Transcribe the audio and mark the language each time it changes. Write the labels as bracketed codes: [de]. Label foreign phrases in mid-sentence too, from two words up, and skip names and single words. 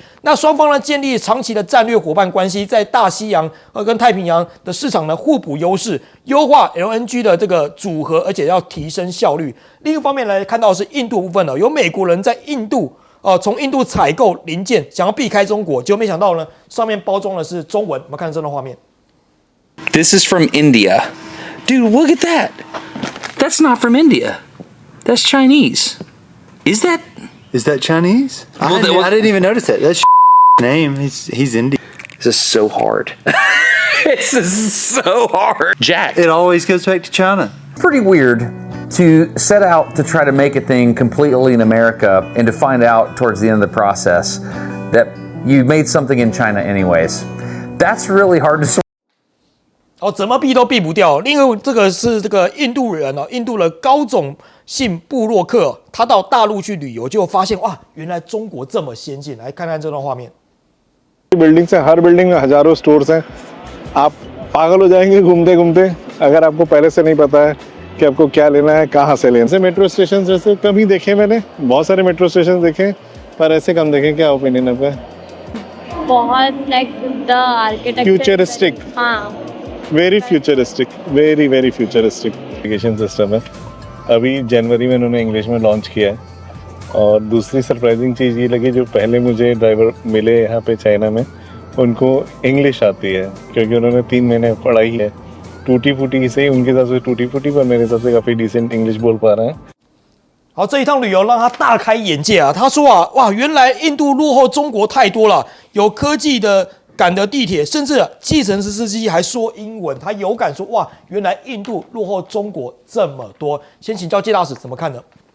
[zh] 那双方呢建立长期的战略伙伴关系，在大西洋跟太平洋的市场呢互补优势，优化 LNG 的这个组合，而且要提升效率。另一方面来看到的是印度部分有美国人在印度。从印度采购零件，想要避开中国，结果没想到呢，上面包装的是中文。我们看这段画面。 [en] This is from India. Dude, look at that. That's not from India. That's Chinese. Is that Chinese? I didn't even notice that. That's name. He's Indian. This is so hard. This is so hard. Jack. It always goes back to China. Pretty weird to set out to try to make a thing completely in America and to find out towards the end of the process that you made something in China anyways. That's really hard to sort. [zh] 怎么避都避不掉。另外，这个是这个印度人印度的高种姓布洛克，他到大陆去旅游，就发现哇，原来中国这么先进。来看看这段画面。 [hi] बिल्डिंग से हर बिल्डिंग में हजारों स्टोर्स हैं आप पागल हो जाएंगे घूमते घूमते अगर आपको पहले से नहीं पता है कि आपको क्या लेना है कहाँ से लेना है [en] metro station [hi] जैसे कम ही देखे मैंने बहुत सारे [en] metro station [hi] देखे पर ऐसे कम देखे क्या ओपिनियन आपका [en] बहुत like the architecture futuristic [hi] हाँ [en] very futuristic very futuristic education system [hi] है अभी जनवरी में उन्होंने इंग्लिश में लॉन्च किया है और दूसरी सरप्राइजिंग चीज़ ये लगी जो पहले मुझे ड्राइवर मिले यहाँ पे चाइना में उनको इंग्लिश आती है क्योंकि उन्होंने 3 महीने पढ़ाई है टूटी फूटी से ही उनके हिसाब से टूटी फूटी पर मेरे हिसाब से काफ़ी [en] decent English [hi] बोल पा रहे हैं [zh] 好，这一趟旅游让他大开眼界啊！他说啊，哇，原来印度落后中国太多了，有科技的赶的地铁，甚至计程车司机还说英文，他有感说哇，原来印度落后中国这么多。先请教介大使怎么看呢？